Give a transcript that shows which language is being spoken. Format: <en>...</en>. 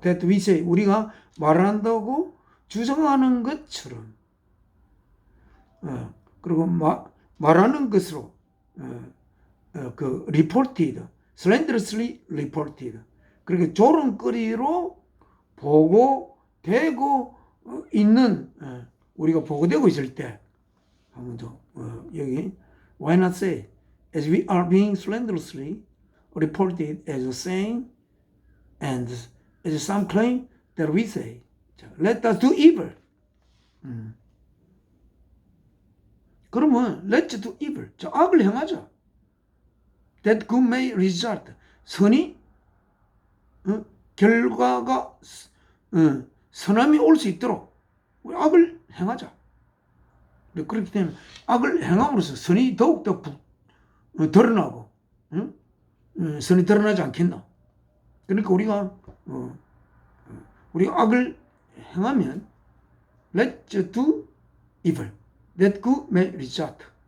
<en>that we say,</en> <ko>우리가 말한다고 주장하는 것처럼, 그리고 말하는 것으로 그</ko> <en>reported, slanderously reported,</en> <ko>그렇게 조롱거리로 보고되고 있는 우리가 보고되고 있을 때 한 번 더 여기</ko> <en>why not say as we are being slanderously reported as saying and as some claim that we say 자, let us do evil</en> <ko>그러면</ko> <en>let's do evil</en> <ko>저 악을 행하자</ko> <en>that good may result</en> <ko>선이 결과가 선함이 올 수 있도록 우리 악을 행하자. 그렇기 때문에 악을 행함으로써 선이 더욱더 드러나고 선이 드러나지 않겠나. 그러니까 우리가 악을 행하면</ko> <en>let's do evil that good may result.</en>